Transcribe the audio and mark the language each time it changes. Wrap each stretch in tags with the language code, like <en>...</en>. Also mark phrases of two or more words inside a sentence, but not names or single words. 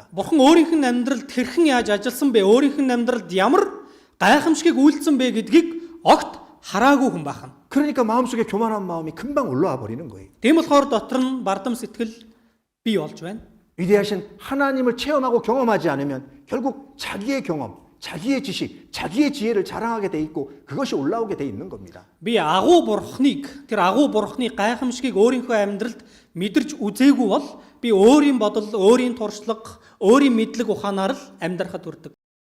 <mn>Бурхан өөрийнх нь амьдралд хэрхэн яаж ажилласан бэ? Өөрийнх нь амьдралд ямар гайхамшигыг үйлдсэн бэ гэдгийг огт хараагүй хүн бахан.</mn> <ko>그러니까 마음속에 교만한 마음이 금방 올라와 버리는 거예요.</ko> <mn>Тийм болохоор дотор нь бардам сэтгэл бий болж байна.</mn> <ko>위대하신 하나님을 체험하고 경험하지 않으면 결국 자기의 경험, 자기의 지식, 자기의 지혜를 자랑하게 돼 있고 그것이 올라오게 돼 있는 겁니다.</ko> <mn>Би агуу бурхныг, тэр агуу бурхны гайхамшигыг өөрийнхөө амьдралд мэдэрч үзээгүй бол би өөрийн бодол, өөрийн туршлага, өөрийн мэдлэг ухаанаар л амьдрахад хүрдэг.</mn>